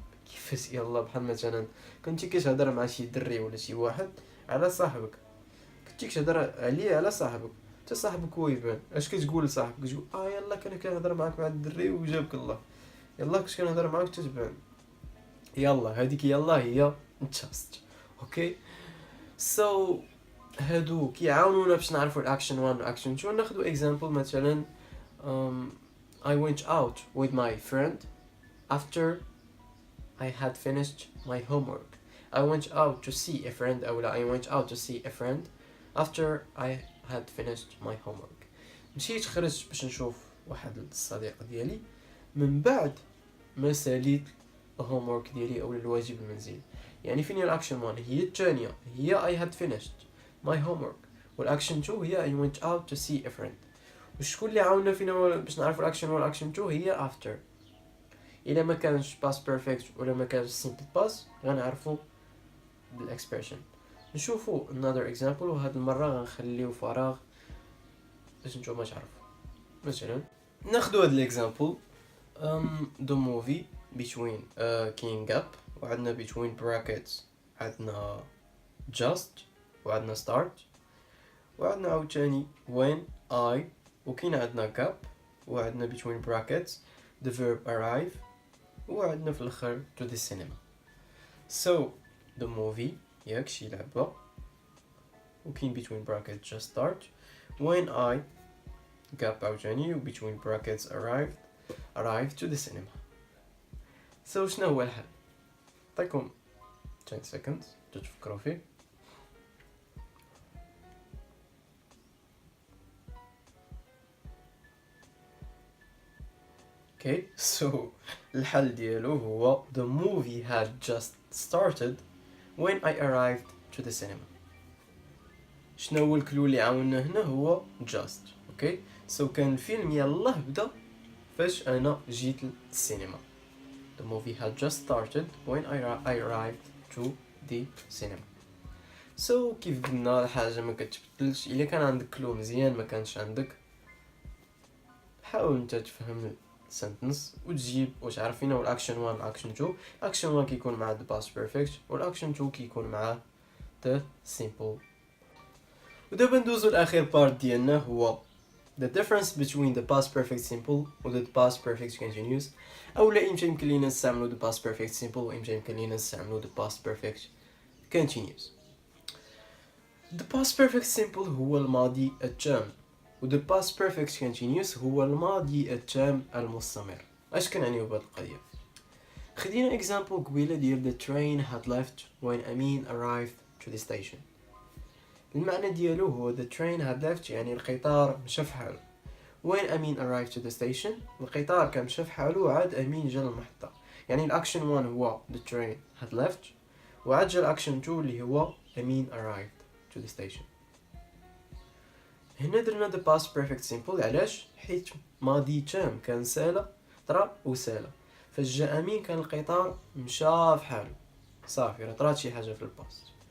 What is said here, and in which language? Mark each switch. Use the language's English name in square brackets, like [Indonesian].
[Arabic] كيفاش يلا؟ بحال مثلا كنتي كتهضر مع شي دري ولا شي واحد على صاحبك، كنتي كتهضر عليه على صاحبك، حتى صاحبك هو يبان اش كتقول لصاحبك؟ كتقول يلا كنهضر معاك مع الدري وجابك الله، يلا كنت كنهضر معاك تتبان. يلا هذيك يلا هي just. اوكي هادو كيعاونونا باش نعرفوا الاكشن 1 والاكشن 2. ناخذ [English] example [Arabic] مثلا [English] I went out with my friend after I had finished my homework. I went out to see a friend [Arabic] أولا [English] I went out to see a friend after I had finished my homework. [Arabic] مشيت خرجت باش نشوف واحد الصديق ديالي من بعد ما ساليت الهومورك ديالي أو الواجب المنزلي. يعني فين هي الأكشن 1؟ هي الثانية هي [English] I had finished my homework، [Arabic] والأكشن 2 هي [English] I went out to see a friend. [Arabic] وشكون اللي عاونا فينا باش نعرفوا الاكشن 1 والاكشن 2 هي after. الا ما كانش past perfect ولا ما كانش simple past غنعرفوا بالاكسبريشن. نشوفوا [English] another example، [Arabic] وهاد المره غنخليو فراغ باش نتوما تعرفوا. مثلا ناخذ هاد الاكزامبل [English] the movie between كاين gap وعندنا between brackets عندنا just وعندنا start وعندنا عاوتاني when I وكاين عندنا gap وعندنا between brackets the verb arrive [Arabic] وعندنا في الاخر [English] to the cinema. So the movie [Arabic] ياك شي لعبة وكاين [English] between brackets just start when I gap عاوتاني و between brackets arrive to the cinema. [Arabic] So شنو هو الحل؟ نعطيكم 10 seconds تفكروا فيه. [English] Okay, so [Arabic] الحل ديالو هو [English] the movie had just started when I arrived to the cinema. [Arabic] شنو هو الكلو اللي عاونا هنا؟ هو just. [English] Okay, so [Arabic] كان الفيلم يلاه بدا فاش انا جيت للسينما. [English] The movie had just started when I arrived to the cinema. [Arabic] So كيف قلنا الحاجة ما كتبدلش. الا كان عندك كلو مزيان ما كانش عندك، حاول انت تفهم السنتنس وتجيب واش عارفين هو الاكشن 1 والاكشن 2. الاكشن 1 كيكون مع the past perfect والاكشن 2 كيكون مع the simple. ودابا ندوزو لاخر بارت ديالنا هو [English] the difference between the past perfect simple [Arabic] و [English] the past perfect continuous. [Arabic] اولا امتى يمكن لينا نستعملو [English] the past perfect simple [Arabic] وامتى يمكن لينا نستعملو [English] the past perfect continuous. the past perfect simple [Arabic] هو الماضي التام و [English] the past perfect continuous [Arabic] هو الماضي التام المستمر. اش كنعنيو بهاد القضيه؟ خدينا example قبيله ديال [English] the train had left when Amin arrived to the station. [Arabic] المعنى ديالو هو [English] the train had left [Arabic] يعني القطار مشى فحالو. [English] when Amin arrived to the station [Arabic] القطار كان مشى فحالو وعاد أمين جا للمحطة. يعني الأكشن 1 هو [English] the train had left [Arabic] وعاد جا الأكشن 2 اللي هو [English] Amin arrived to the station. [Arabic] هنا درنا [English] the past perfect simple [Arabic] علاش؟ حيت ماضي تام كان سالة طرا وسالة، فاش جا أمين كان القطار مشى فحالو صافي راه طرات شي حاجة في الباست.